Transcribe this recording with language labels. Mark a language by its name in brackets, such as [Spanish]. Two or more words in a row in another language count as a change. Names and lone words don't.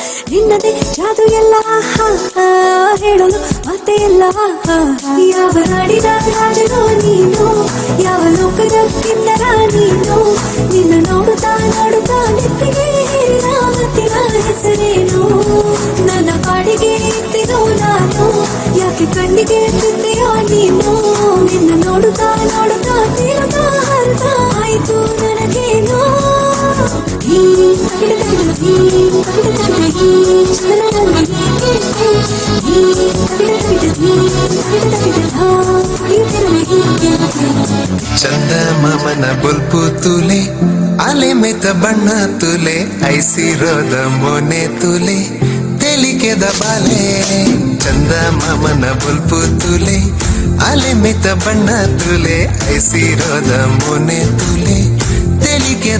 [Kannada] ನಿನ್ನದೇ ಜಾದು ಎಲ್ಲ ಹೇಳಲು ಮತ್ತೆ ಎಲ್ಲ ಯಾವ ನಾಡಿದ ರಾಜನು ನೀನು ಯಾವ ಲೋಕದ ಕಿನ್ನರ ನೀನು ನಿನ್ನ ನೋಡುತ್ತಾ ನೋಡುತ್ತಾ ನೆತ್ತಿಗೆ ಮತ್ತಿನ ಹೆಸರೇನು ನನ್ನ ಪಾಡಿಗೆ ಎತ್ತಿನೋ ನಾನು ಯಾಕೆ ಕಣ್ಣಿಗೆ ಎತ್ತಿದೆಯೋ ನೀನು ನಿನ್ನ ನೋಡುತ್ತಾ ನೋಡುತ್ತಾ ತೀರುತ್ತಾ ಹರಿತಾ ಆಯ್ತು ನನಗೇನು [Tulu] ಚಂದ ಮಾಮನ ಬುಲ್ಪು ತುಲೆ ಅಲೆ ಮೆತ ಬಣ್ಣ ತುಲೆ ಐಸಿರೋದ ಮೊನೆ ತುಲೆ ತೆಲಿಕೆದ ಬಾಲೆ ಚಂದ ಮಾಮನ ಬುಲ್ಪು ತುಲೆ ಅಲೆ ಮೆತ ಬಣ್ಣ ತುಲೆ ಐಸಿರೋದ ಮೊನೆ ತುಲೆ ತೆಲಿಕೆದ